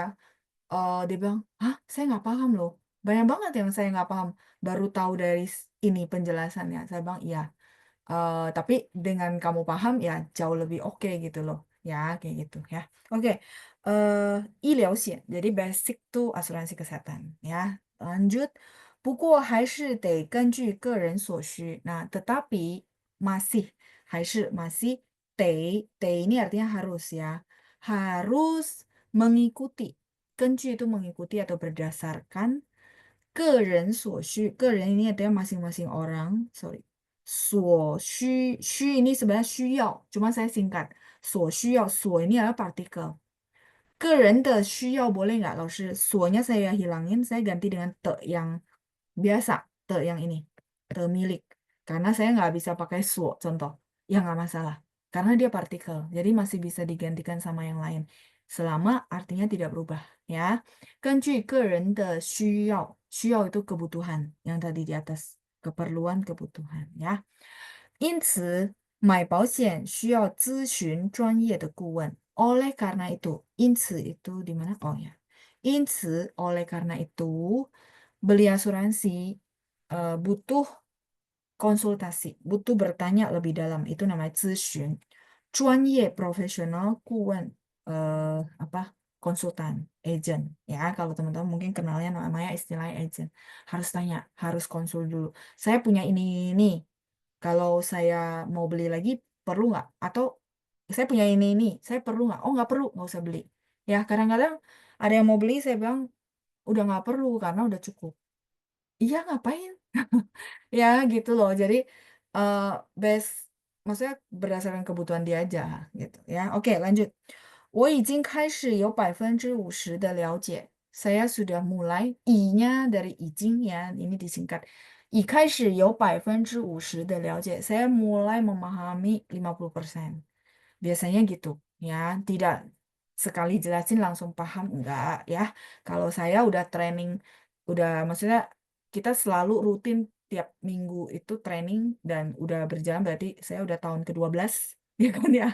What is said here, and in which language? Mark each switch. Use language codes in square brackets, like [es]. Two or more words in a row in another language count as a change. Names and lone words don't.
[id] Dia bilang, "Hah, saya nggak paham loh. Banyak banget yang saya nggak paham. Baru tahu dari ini penjelasannya." Saya bilang, "Iya. Tapi dengan kamu paham ya jauh lebih oke gitu loh." Ya, kayak gitu ya. Oke. [zh] 医疗险. [id] Jadi basic tuh asuransi kesehatan ya. Lanjut. [zh] 不过还是得根据个人所需. [id] Nah, tetapi masih date ini artinya harus ya. Harus mengikuti. 根据 itu mengikuti atau berdasarkan [zh] 个人所需, [id] 个人 ini artinya masing-masing orang, sorry. 所需 ini sebenarnya 需要, cuma saya singkat. 所需要, 所 ini adalah partikel. [zh] 个人的需要 [id] boleh nggak, [zh] 老师? [id] 所nya saya hilangin, saya ganti dengan te yang biasa, te yang ini, te milik. Karena saya nggak bisa pakai 所 contoh, ya nggak masalah. Karena dia partikel, jadi masih bisa digantikan sama yang lain. Selama artinya tidak berubah, ya. [zh] 根据个人的需要 [id] itu kebutuhan, yang tadi di atas, keperluan kebutuhan, ya. [zh] 因此，买保险需要咨询专业的顾问. [id] Oleh karena itu, 因此 itu di mana? Oh ya. [zh] 因此, [id] oleh karena itu, beli asuransi butuh konsultasi, butuh bertanya lebih dalam. Itu namanya 咨询. 专业 profesional 顾问 apa? Konsultan, agent. Ya, kalau teman-teman mungkin kenalnya namanya istilahnya agent. Harus tanya, harus konsul dulu. Saya punya ini. Kalau saya mau beli lagi, perlu nggak? Atau saya punya ini, saya perlu nggak? Oh, nggak perlu, nggak usah beli. Ya, kadang-kadang ada yang mau beli, saya bilang, udah nggak perlu, karena udah cukup. Iya, ngapain? Ya, gitu loh. Jadi, eh base, maksudnya berdasarkan kebutuhan dia aja, gitu ya. Oke, lanjut. [zh] 我已经开始有50%的了解. [id] Saya sudah mulai, i-nya dari 已经 ya, ini disingkat. [zh] 已开始有50%的了解. [id] Saya mulai memahami 50%. Biasanya gitu, ya. Tidak sekali jelasin langsung paham, enggak ya. Kalau saya udah training, udah maksudnya kita selalu rutin tiap minggu itu training dan udah berjalan berarti saya udah tahun ke-12, ya kan ya.